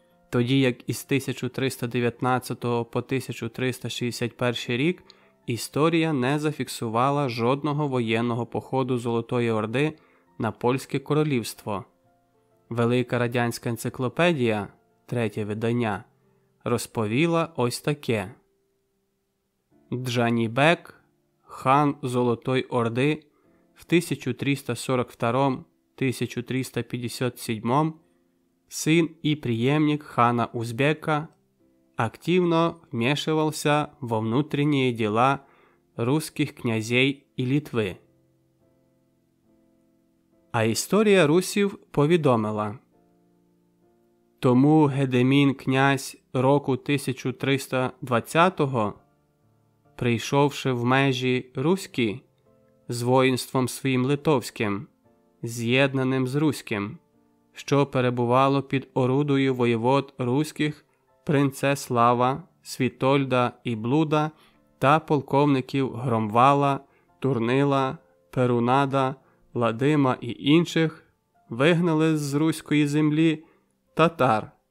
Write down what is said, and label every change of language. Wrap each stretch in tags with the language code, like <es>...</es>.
<uk>Тоді як із 1319 по 1361 рік історія не зафіксувала жодного воєнного походу Золотої Орди на Польське королівство. Велика радянська енциклопедія, третє видання, розповіла ось таке.</uk> <ru>Джанібек, хан Золотої Орди, в 1342-1357, сын и преемник хана Узбека, активно вмешивался во внутренние дела русских князей</ru> <uk>і Литви. А історія русів повідомила. Тому Гедемін князь року 1320-го, прийшовши в межі руські з воїнством своїм литовським, з'єднаним з руським, що перебувало під орудою воєвод руських Принцеслава, Світольда і Блуда та полковників Громвала, Турнила, Перунада, Ладима і інших, вигнали з руської землі татар,</uk>